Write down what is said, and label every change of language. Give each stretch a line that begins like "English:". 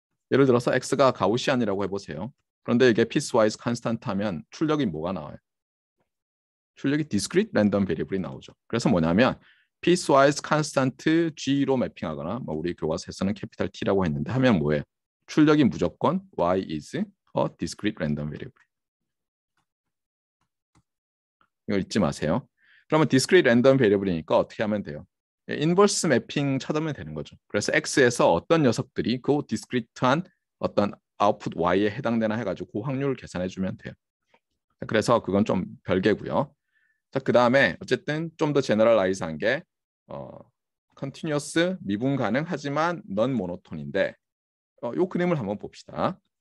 Korean: 예를 들어서 x가 가우시안이라고 해보세요. 그런데 이게 피스와이즈 컨스탄트 하면 출력이 뭐가 나와요? 출력이 discrete random variable이 나오죠. 그래서 뭐냐면 piecewise constant G로 매핑하거나 우리 교과서에서는 캐피탈 T라고 했는데 하면 뭐예요? 출력이 무조건
English: Y is a discrete random variable.
Korean: 이거 잊지 마세요. 그러면 discrete random variable이니까 어떻게 하면 돼요? 인버스 매핑 찾으면 되는 거죠. 그래서 X에서 어떤 녀석들이 그 discrete한 어떤 아웃풋 Y에 해당되나 해가지고 그 확률을 계산해 주면 돼요. 그래서 그건 좀 별개고요. 자, 그 다음에 어쨌든 좀 더 제너럴라이즈한 게 컨티뉴어스 미분 가능하지만 넌 모노톤인데 요 그림을 한번 봅시다.